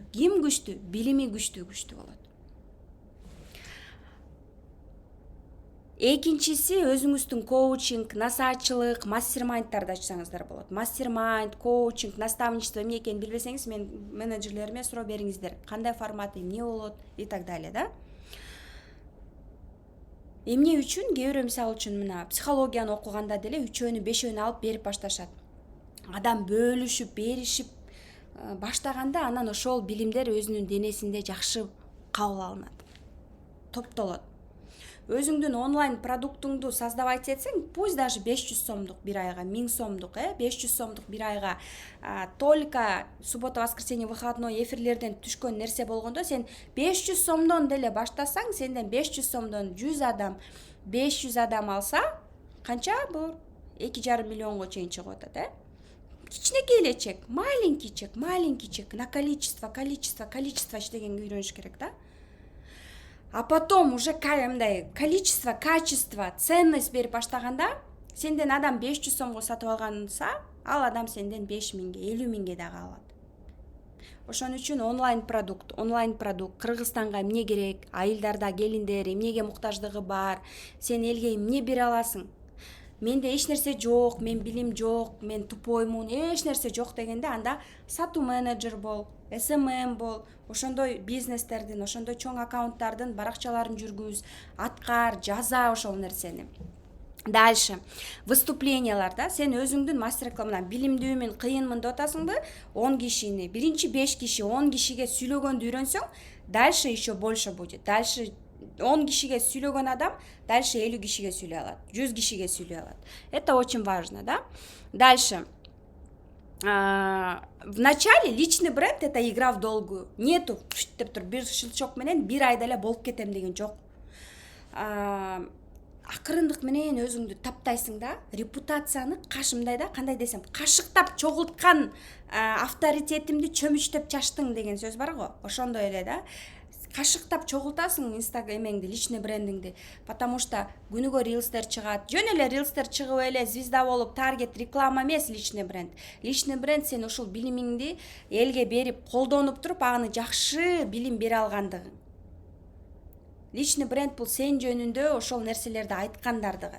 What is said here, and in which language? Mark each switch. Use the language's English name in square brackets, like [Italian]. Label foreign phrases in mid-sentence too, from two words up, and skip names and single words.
[Kyrgyz] Ким күчтүү? Билими күчтүү болот. Экинчиси, өзүңүздүн коучинг, насаатчылык, мастер-майндтарды ачсаңыздар болот. Мастер-майнд, коучинг, наставничество эмне экенин билбесеңиз, мен менеджерлериме суроо бериңиздер. Кандай форматы, эмне болот [Russian] и так далее, [Kyrgyz] да? Эмне үчүн кээ бирөө мисалы үчүн мына психологияны окуганда деле 3-өнү 5-өнү алып берип башташат. Адам бөлүшүп, беришип баштаганда анан ошол билимдер өзүнүн денесинде жакшы кабыл алынат, топтолот. Өзүңдүн онлайн продуктуңду создавать этсең, [Russian] пусть даже [Kyrgyz] 500 сомдук бир айга, 1000 сомдук, 500 сомдук бир айга, [Russian] только суббота, воскресенье, выходной [Kyrgyz] эфирлерден түшкөн нерсе болгондо, сен 500 сомдон деле баштасаң, сенден 500 сомдон 100 адам, 500 адам алса, канча бул 2,5 миллионго чейин чыгып атат, Кичинекей эле чек, [Russian] маленький чек, на количество [Kyrgyz] иштегенге үйрөнүш керек, да? [Russian] А потом уже [Kyrgyz] мындай [Russian] количество, качество, ценность [Kyrgyz] берип баштаганда, сенден адам 500 сомго сатып алганса, ал адам сенден 5.000-ге, 50.000-ге дагы алат. Ошон үчүн онлайн продукт, Кыргызстанга эмне керек, айылдарда келиндер эмнеге муктаждыгы бар, сен элге эмне бере аласың? Менде эч нерсе жок, мен билим жок, мен тупоймун, эч нерсе жок дегенде, анда сатуу менеджер бол, SMM бол, ошондой бизнестердин, ошондой чоң аккаунттардын баракчаларын жүргүз, аткар, жаза ошол нерсени. [Russian] Дальше выступлениялар, [Kyrgyz] да, сен өзүңдүн мастер-классына билимдүүмүн, кыйынмын деп атасыңбы? 10 кишини, биринчи 5 киши, 10 кишиге сүйлөгөндү үйрөнсөң, [Russian] дальше еще больше будет. [Kyrgyz] Дальше 10 кишиге сүйлөгөн адам дальше 50 кишиге сүйлөй алат, 100 кишиге сүйлөй алат. [Russian] Это очень важно, да? Дальше. В начале личный бренд — это игра в долгую. [Kyrgyz] Нету деп туруп бир шылчок менен бир айда эле болуп кетем деген жок. Акырындык менен өзүңдү таптайсың, да? Репутацияны кандай десем, кашыктап чогулткан авторитетимди чөмүчтөп чачтың деген сөз бар го. Ошондой эле, да? Кашыктап чогултасың эмеңди, [Russian] личный брендиңди, потому что [Kyrgyz] күнүгө рилстер чыгат. Жөн эле рилстер чыгып эле звезда болуп, таргет, реклама эмес [Russian] личный бренд. Личный бренд [Kyrgyz] сен ушул билимиңди элге берип, колдонуп туруп, аны жакшы билим бере алгандыгың. [Russian] Личный бренд [Kyrgyz] бул сен жөнүндө ошол нерселерди айткандардыгы.